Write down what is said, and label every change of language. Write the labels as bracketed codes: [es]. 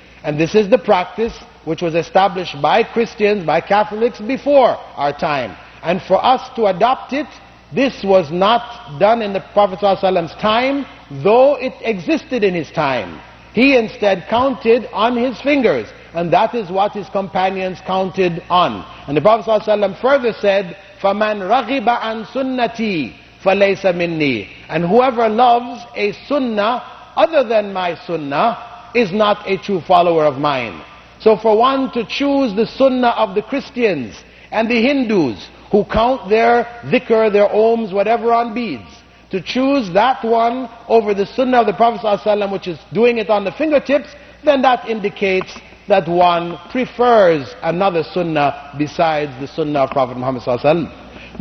[en] And this is the practice which was established by Christians, by Catholics before our time. And for us to adopt it, this was not done in the Prophet ﷺ's time, though it existed in his time. He instead counted on his fingers, and that is what his companions counted on. And the Prophet ﷺ further said, [ar] فَمَنْ رَغِبَ عَنْ سُنَّتِي فَلَيْسَ مِنِّي. [en] And whoever loves a sunnah other than my sunnah is not a true follower of mine. So for one to choose the sunnah of the Christians and the Hindus, who count their dhikr, their ohms, whatever on beads, to choose that one over the sunnah of the Prophet ﷺ, which is doing it on the fingertips, then that indicates that one prefers another sunnah besides the sunnah of Prophet Muhammad ﷺ.